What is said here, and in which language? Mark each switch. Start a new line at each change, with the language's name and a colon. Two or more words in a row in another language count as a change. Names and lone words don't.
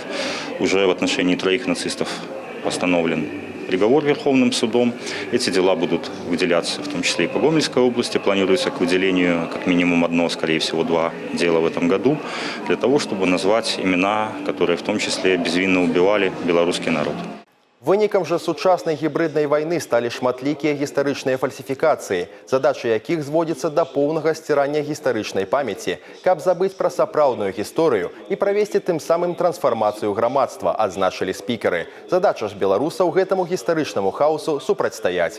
Russian: Уже в отношении 3 нацистов постановлен приговор Верховным судом. Эти дела будут выделяться, в том числе и по Гомельской области. Планируется к выделению как минимум 1, скорее всего 2 дела в этом году, для того, чтобы назвать имена, которые в том числе безвинно убивали белорусский народ.
Belarusian: Вынікам жа сучаснай гібриднай вайны сталі шматлікія гістарычныя фальсіфікацыі, задача якіх зводзіцца да поўнага сцірання гістарычнай памяці, каб забыць пра сапраўдную гісторыю і правесці тым самым трансфармацыю грамадства, адзначылі спікеры. Задача ж беларусаў гэтаму гістарычнаму хаосу супрацьстаяць.